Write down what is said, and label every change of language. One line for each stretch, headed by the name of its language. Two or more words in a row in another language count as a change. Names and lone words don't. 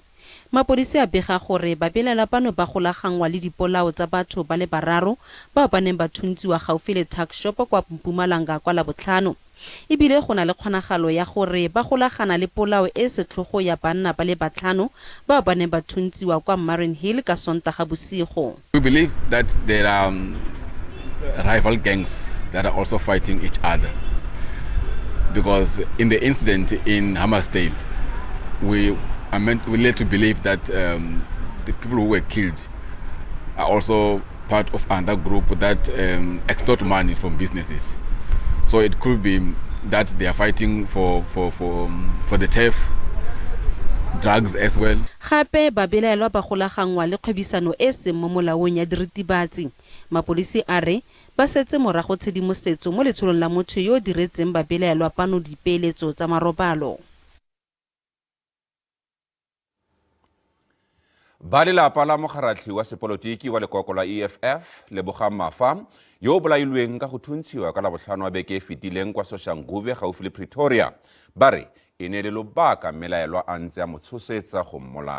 Tswana: Mapodisi a bega gore babelaelwa bano ba golagangwa le dipolao tsa batho ba le 3 ba ba neng ba thuntsiwa gaufi le
English: tuck shop
Tswana: kwa Mpumalanga kwa la Botlhano. Ebile go na le kgonagalo ya gore ba golagana le polao e setlhogo ya banna ba le 5 ba ba neng ba thuntsiwa kwa Marian Hill ka Sontaga bosigo.
English: We believe that there are rival gangs that are also fighting each other, because in the incident in Hammersdale we led to believe that the people who were killed are also part of another group that extort money from businesses. So it could be that they are fighting for the theft, drugs as well.
Tswana: Gape babelaelwa ba golagangwa le kgwebisano e se mo molaong ya diritibatsi. Mapodisi a re ba setse morago tshedimosetso mo letsholong la motho yo diretseng babelaelwa pano dipeeletso tsa marobalo. Ba lelapa la mogaratlhi wa sepolotiki wa lekoko la EFF le Bogamafa yo bolailweng ka go thuntshiwa ka la Botlhano wa beke e fetileng kwa Soshanguve gaufi le Pretoria ba re e ne le lobaka mmelaelwa a ntse a mo tshosetsa go mmolaya.